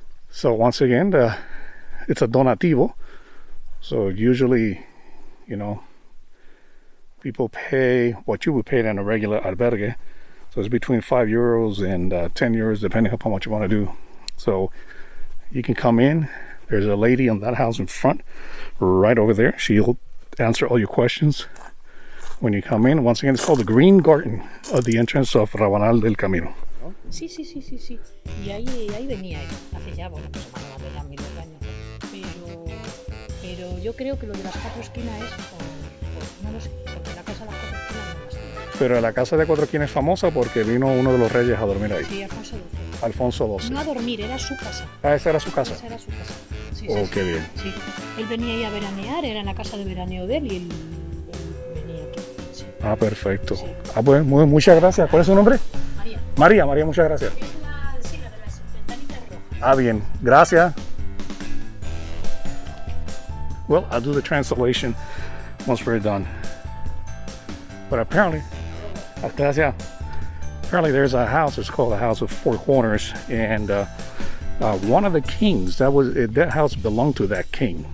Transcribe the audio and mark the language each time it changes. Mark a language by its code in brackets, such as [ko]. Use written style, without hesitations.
[en] So once again, it's a donativo, so usually, you know, people pay what you would pay in a regular albergue, so it's between €5 and €10 depending on how much you want to do. So you can come in. There's a lady in that house in front right over there. She'll answer all your questions when you come in. Once again, it's called the Green Garden of the entrance of Rabanal del Camino. [es] Sí. Y ahí venía él, hace ya, bueno, pues más de miles de años. Pero yo creo que lo de las 4 esquinas es no lo sé, porque la casa de las 4 esquinas no las tiene. Pero la casa de 4 esquinas es famosa porque vino uno de los reyes a dormir ahí. Sí, Alfonso XII. Alfonso XII. No a dormir, era su casa. Ah, esa era su casa. Esa era su casa. Sí, qué bien. Sí. Él venía ahí a veranear, era en la casa de veraneo de él y él venía aquí. Sí. Ah, perfecto. Sí. Ah, pues muchas gracias. ¿Cuál es su nombre? María. María, muchas gracias. Es la de las ventanitas rojas. Ah, bien. Gracias. [en] Well, I'll do the translation once we're done. But apparently, [es] gracias. [en] Apparently there's a house. It's called the House of Four Corners, and one of the kings that house belonged to that king.